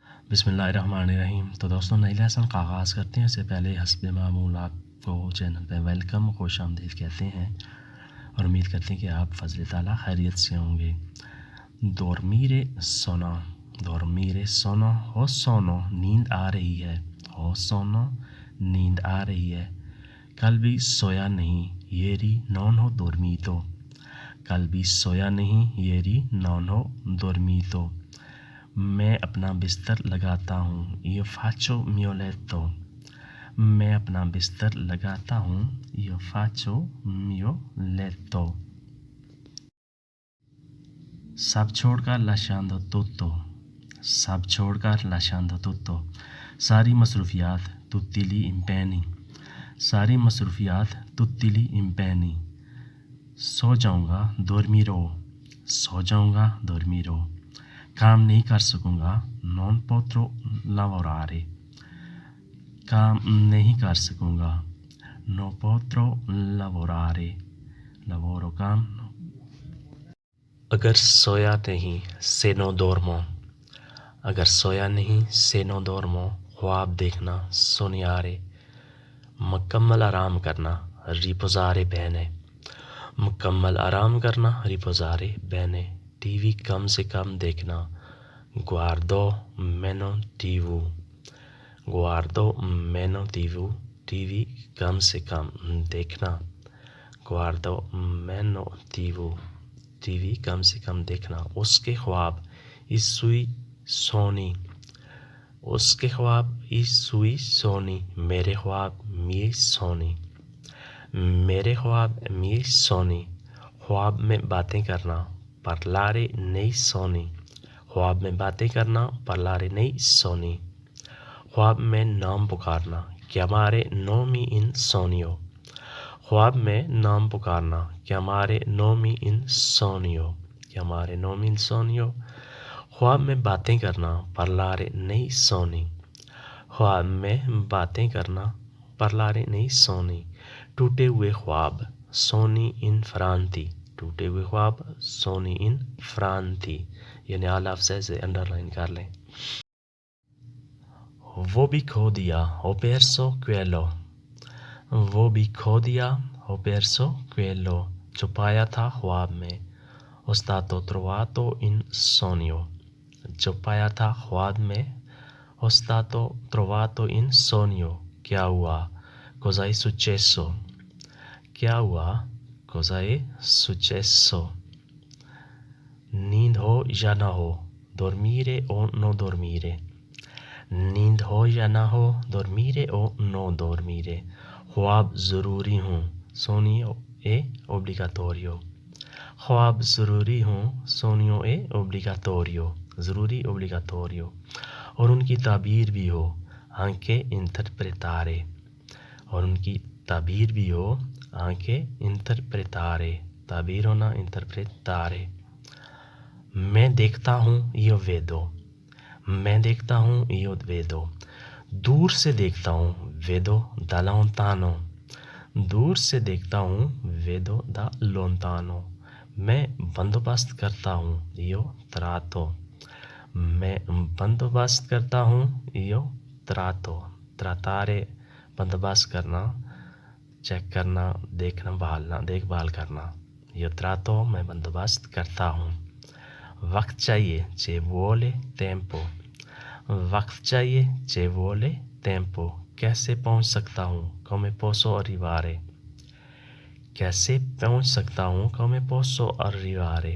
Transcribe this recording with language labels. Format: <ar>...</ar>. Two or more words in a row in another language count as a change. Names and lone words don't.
<ur>بسم اللہ الرحمن الرحیم۔ تو دوستوں نئی لیسن کا آغاز کرتے ہیں، اس سے پہلے حسب معمول آپ کو چینل پہ ویلکم، خوش آمدید کہتے ہیں اور امید کرتے ہیں کہ آپ فضل تعالیٰ خیریت سے ہوں گے۔</ur> <it>dormire sono dormire sono</it> <ur>ہو سونو نیند آ رہی ہے، ہو سونو نیند آ رہی ہے۔ کل بھی سویا نہیں</ur> <it>ieri non ho dormito،</it> <ur>کل بھی سویا نہیں</ur> <it>ieri non ho dormito۔</it> <ur>میں اپنا بستر لگاتا ہوں</ur> <it>io faccio mio letto،</it> <ur>میں اپنا بستر لگاتا ہوں</ur> <it>io faccio mio letto۔</it> <ur>سب چھوڑ کر</ur> <it>lasciando tutto،</it> <ur>سب چھوڑ کر</ur> <it>lasciando tutto۔</it> <ur>ساری مصروفیات</ur> <it>tutti gli impegni،</it> <ur>ساری مصروفیات</ur> <it>tutti gli impegni۔</it> <ur>سو جاؤں گا dormirò، سو جاؤں گا dormirò۔ کام نہیں کر سکوں گا</ur> <it>non potrò lavorare،</it> <ur>کام نہیں کر سکوں گا</ur> <it>non potrò lavorare،</it> <ur>lavoro کام۔ اگر سویا نہیں</ur> <it>se non dormo،</it> <ur>اگر سویا نہیں</ur> <it>se non dormo۔</it> <ur>خواب دیکھنا sognare، مکمل آرام کرنا</ur> <it>riposare bene،</it> <ur>مکمل آرام کرنا</ur> <it>riposare bene۔</it> <ur>ٹی وی کم سے کم دیکھنا</ur> <it>guardo meno tv، guardo meno tv۔</it> <ur>ٹی وی کم سے کم دیکھنا</ur> <it>guardo meno tv،</it> <ur>ٹی وی کم سے کم دیکھنا۔ اس کے خواب</ur> <it>i suoi sogni،</it> <ur>اس کے خواب</ur> <it>i suoi sogni۔</it> <ur>میرے خواب</ur> <it>miei sogni،</it> <ur>میرے خواب</ur> <it>miei sogni۔</it> <ur>خواب میں باتیں کرنا</ur> <it>parlare nei sogni،</it> <ur>خواب میں باتیں کرنا</ur> <it>parlare nei sogni۔</it> <ur>خواب میں نام پکارنا</ur> <it>chiamare nomi in sogno،</it> <ur>خواب میں نام پکارنا</ur> <it>chiamare nomi in sogno، chiamare nomi in sogno۔</it> <ur>خواب میں باتیں کرنا</ur> <it>parlare nei sogni،</it> <ur>خواب میں باتیں کرنا</ur> <it>parlare nei sogni۔</it> <ur>ٹوٹے ہوئے خواب</ur> <it>sogni infranti،</it> <ur>ٹوٹے ہوئے خواب</ur> <it>sogni infranti،</it> <ur>یعنی اعلیٰ لفظ سے انڈر لائن کر لیں۔ وہ بھی کھو دیا</ur> <it>ho perso quello،</it> <ur>وہ بھی کھو دیا</ur> <it>ho perso quello۔</it> <ur>جو پایا تھا خواب میں</ur> <it>ho stato trovato in sogno،</it> <ur>جو پایا تھا خواب میں</ur> <it>ho stato trovato in sogno۔</it> <ur>کیا ہوا</ur> <it>cosa è successo،</it> <ur>کیا ہوا</ur> <it>cosa è successo۔</it> <ur>نیند ہو یا نہ ہو</ur> <it>dormire o no dormire،</it> <ur>نیند ہو یا نہ ہو</ur> <it>dormire o no dormire۔</it> <ur>خواب ضروری ہوں</ur> <it>sogno è obbligatorio،</it> <ur>خواب ضروری ہوں</ur> <it>sogno è obbligatorio،</it> <ur>ضروری obbligatorio۔ اور ان کی تعبیر بھی ہو</ur> <it>anche interpretare،</it> <ur>اور ان کی تعبیر بھی ہو</ur> <it>anche interpretare،</it> <ur>تعبیر ہونا interpretare۔ میں دیکھتا ہوں</ur> <it>io vedo،</it> <ur>میں دیکھتا ہوں</ur> <it>io vedo۔</it> <ur>دور سے دیکھتا ہوں</ur> <it>vedo da lontano،</it> <ur>دور سے دیکھتا ہوں</ur> <it>vedo da lontano۔</it> <ur>میں بندوبست کرتا ہوں</ur> <it>io tratto،</it> <ur>میں بندوبست کرتا ہوں</ur> <it>io tratto۔</it> <ur>trattare بندوبست کرنا، چیک کرنا، دیکھنا، بھالنا، دیکھ بھال کرنا۔</ur> <it>io tratto</it> <ur>میں بندوبست کرتا ہوں۔ وقت چاہیے</ur> <it>ci vuole tempo،</it> <ur>وقت چاہیے</ur> <it>ci vuole tempo۔</it> <ur>کیسے پہنچ سکتا ہوں</ur> <it>come posso arrivare،</it> <ur>کیسے پہنچ سکتا ہوں</ur> <it>come posso arrivare۔</it>